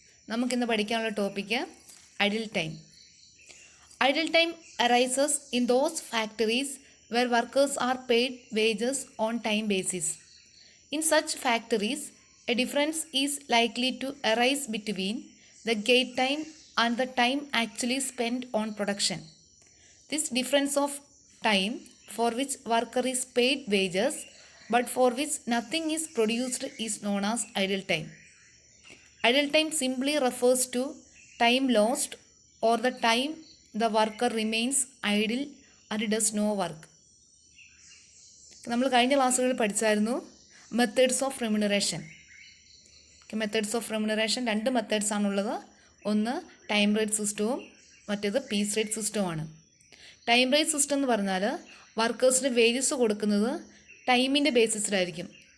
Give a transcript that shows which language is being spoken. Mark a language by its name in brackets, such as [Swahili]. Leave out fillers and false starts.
[Malayalam] നമുക്കിന്ന് പഠിക്കാനുള്ള topic idle time. [English] Idle time arises in those factories where workers are paid wages on time basis. In such factories, a difference is likely to arise between the gate time and the time actually spent on production. This difference of time for which worker is paid wages but for which nothing is produced is known as idle time. Idle time simply refers to time lost or the time the worker remains idle and does no work. [Malayalam] നമ്മൾ കഴിഞ്ഞ ക്ലാസ്സുകളിൽ പഠിച്ചായിരുന്നു methods of remuneration. Methods of remuneration രണ്ട് methods ആണുള്ളത്. ഒന്ന് time rate സിസ്റ്റവും മറ്റേത് piece rate സിസ്റ്റവുമാണ്. Time rate system എന്ന് പറഞ്ഞാൽ വർക്കേഴ്സിന് വേജസ് കൊടുക്കുന്നത് ടൈമിൻ്റെ ബേസിസിലായിരിക്കും.